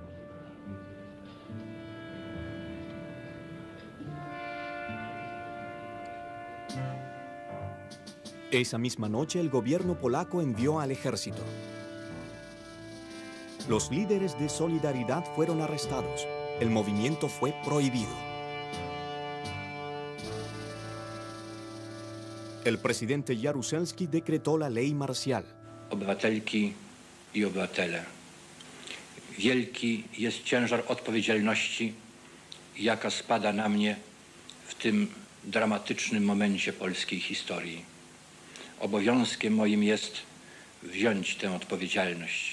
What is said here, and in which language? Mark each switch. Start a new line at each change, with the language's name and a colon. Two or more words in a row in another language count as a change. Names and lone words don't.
Spanish: Esa misma noche, el gobierno polaco envió al ejército. Los líderes de Solidaridad fueron arrestados. El movimiento fue prohibido. El presidente Jaruzelski decretó la ley marcial.
Polish: Obywatelki i obywatele, wielki jest ciężar odpowiedzialności, jaka spada na mnie w tym dramatycznym momencie polskiej historii. Obowiązkiem moim jest wziąć tę odpowiedzialność.